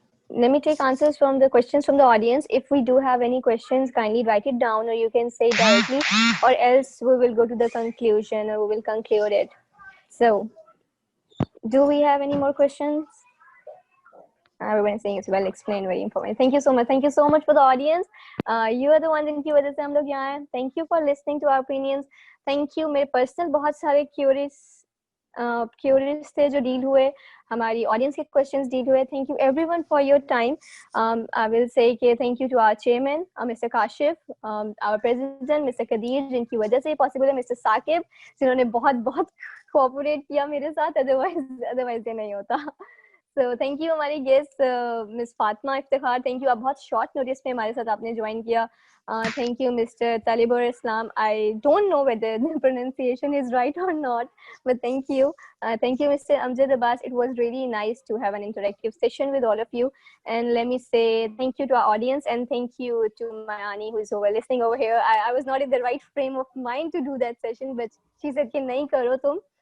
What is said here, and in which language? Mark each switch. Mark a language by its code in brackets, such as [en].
[en] let me take answers from the questions from the audience. If we do have any questions, kindly write it down, or you can say directly, or else we will go to the conclusion, or we will conclude it. So, do we have any more questions? Everyone is saying it's well explained, very informative. Thank you so much. Thank you so much for the audience. You are the one [hi] जिनकी वजह से हम लोग यहाँ हैं. [en] Thank you for listening to our opinions. Thank you. [hi] मेरे personal बहुत सारे curious थे जो deal हुए, हमारी audience के questions deal हुए. [en] Thank you everyone for your time. I will say कि thank you to our chairman, Mr. Kashif, our president, Mr. [hi] Kadir, जिनकी वजह से possible है, Mr. Saqib, जिन्होंने बहुत बहुत cooperate किया मेरे साथ, otherwise ये नहीं होता. [en] So thank you हमारी guest Miss Fatma Iftikhar. Thank you, [hi] आप बहुत short notice पे हमारे साथ आपने join किया. [en] Thank you Mr. Talibur Islam. I don't know whether the pronunciation is right or not, but thank you. Thank you Mr. Amjad Abbas. It was really nice to have an interactive session with all of you. And let me say thank you to our audience, and thank you to Mayani who is over listening over here. I was not in the right frame of mind to do that session, but she said [hi] कि नहीं करो तुम.